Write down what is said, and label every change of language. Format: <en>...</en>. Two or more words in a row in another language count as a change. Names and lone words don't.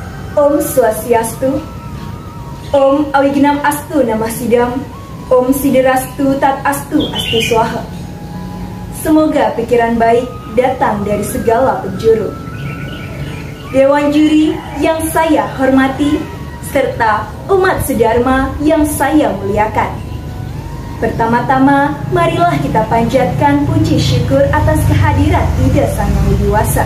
<sa>Om Swastiastu, Om Awignam Astu Namah Sidam, Om Siderastu Tat Astu Astu Swaha.</sa> <id>Semoga pikiran baik datang dari segala penjuru. Dewan juri yang saya hormati, serta umat sedharma yang saya muliakan. Pertama-tama, marilah kita panjatkan puji syukur atas kehadiran Ida Sang Yang Widiwasa.</id>